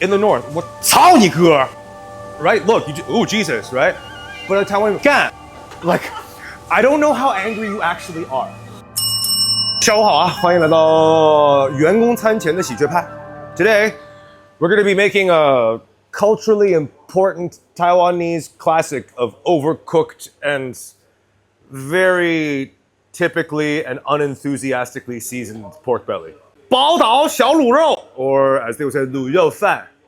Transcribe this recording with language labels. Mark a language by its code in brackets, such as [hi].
[en] In the north, [zh] 我操你哥 [en] right? Look, ooh, Jesus, right? But in Taiwan, God, like, I don't know how angry you actually are. [zh] 下午好啊，欢迎来到员工餐前的喜鹊派。 [en] Today, we're going to be making a culturally important Taiwanese classic of overcooked and very typically and unenthusiastically seasoned pork belly. 宝岛小卤肉, or as they would say, 卤肉饭.